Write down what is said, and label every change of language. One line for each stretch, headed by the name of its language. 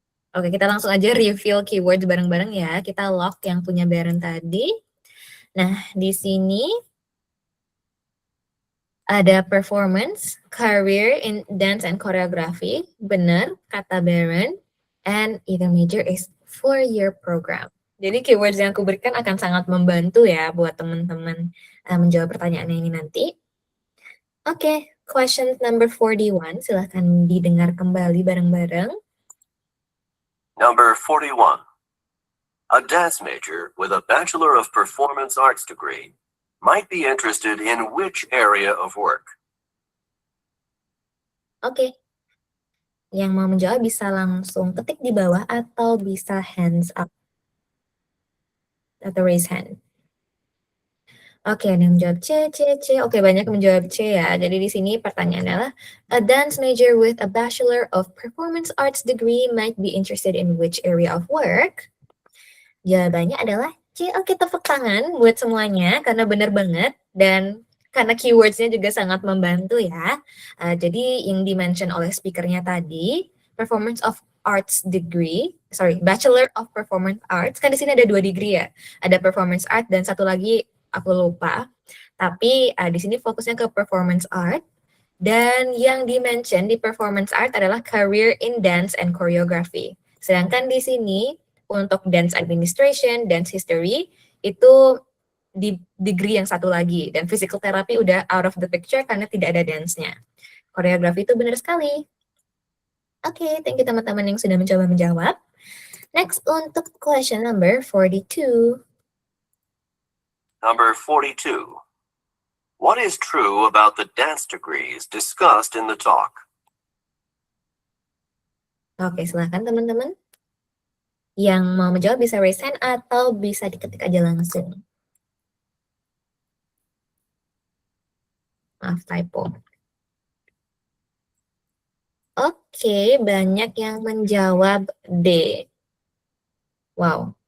Indonesian: Oke, kita langsung aja reveal keywords bareng-bareng ya. Kita lock yang punya Baran tadi. Nah, di sini ada performance,
English: career in dance and choreography.
Indonesian: Benar, kata Baran.
English: And either major is 4-year program.
Indonesian: Jadi keywords yang aku berikan akan sangat membantu ya buat teman-teman menjawab pertanyaan ini nanti. Oke,
English: question number 41.
Indonesian: Silahkan didengar kembali bareng-bareng.
English: Number 41. A dance major with a Bachelor of Performance Arts degree might be interested in which area of work? Oke.
Indonesian: Yang mau menjawab bisa langsung ketik di bawah atau bisa hands up. Atau raise hand. Oke, ada yang menjawab C. Oke, banyak yang menjawab C ya. Jadi di sini pertanyaannya adalah,
English: a dance major with a Bachelor of Performance Arts degree might be interested in which area of work?
Indonesian: Jawabannya adalah C. Oke, tepuk tangan buat semuanya karena benar banget dan karena keywords-nya juga sangat membantu ya. Jadi yang di-mention oleh speakernya tadi, Performance of Arts degree, Bachelor of Performance Arts, kan di sini ada 2 degree ya. Ada Performance Art dan satu lagi aku lupa, tapi di sini fokusnya ke performance art, dan yang di-mention di performance art adalah career in dance and choreography. Sedangkan di sini untuk dance administration, dance history, itu di degree yang satu lagi, dan physical therapy udah
English: out of the picture
Indonesian: karena tidak ada dance-nya. Koreografi itu benar sekali. Oke,
English: thank you
Indonesian: teman-teman yang sudah mencoba menjawab. Next untuk question number 42.
English: Number 42. What is true about the dance degrees discussed in the talk?
Indonesian: Oke, silakan teman-teman. Yang mau menjawab bisa raise hand atau bisa diketik aja langsung. Maaf, typo. Oke, banyak yang menjawab D. Wow.